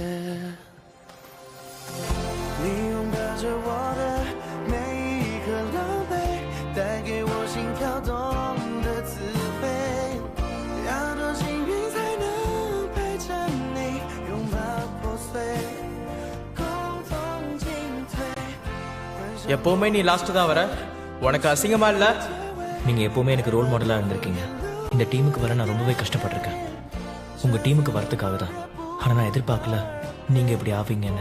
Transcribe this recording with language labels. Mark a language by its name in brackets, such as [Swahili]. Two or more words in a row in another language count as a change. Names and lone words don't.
[Chinese] 你拥抱着我的每一颗狼狈，带给我心跳动的滋味。要多幸运才能陪着你，拥抱破碎，共同进退。 [Tamil] எப்பவுமே நீ லாஸ்ட் தான் வர. உனக்கு அசிங்கமா இல்ல? நீங்கள் எப்போவுமே எனக்கு [English] role modelஆக [Tamil] இருந்திருக்கீங்க. இந்த டீமுக்கு வர நான் ரொம்பவே கஷ்டப்பட்டிருக்கேன். உங்கள் டீமுக்கு வரத்துக்காக தான். ஆனால் நான் எதிர்பார்க்கல நீங்கள் இப்படி ஆவீங்கன்னு.